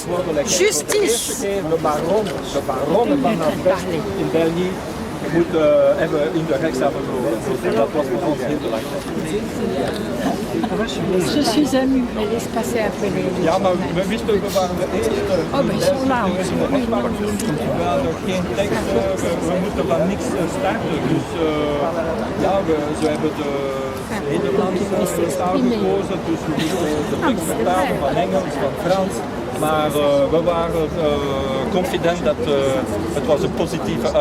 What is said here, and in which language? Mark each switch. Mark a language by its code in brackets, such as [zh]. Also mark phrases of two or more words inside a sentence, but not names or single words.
[nl] Justice. De baron van Asbest in België hebben in de rechtszaal verloren. Dat was voor ons heel belangrijk. [fr] Je suis émue. Laisse passer après les... [nl] Ja, maar we wisten, we waren de eerste. Oh, maar zo lang. We hadden geen tekst, we moeten van niks starten. Dus ja, ze hebben de Nederlandse taal gekozen. Dus we moesten de tekst vertalen van Engels, van Frans. Maar we waren confident dat het was een positieve uitkomst.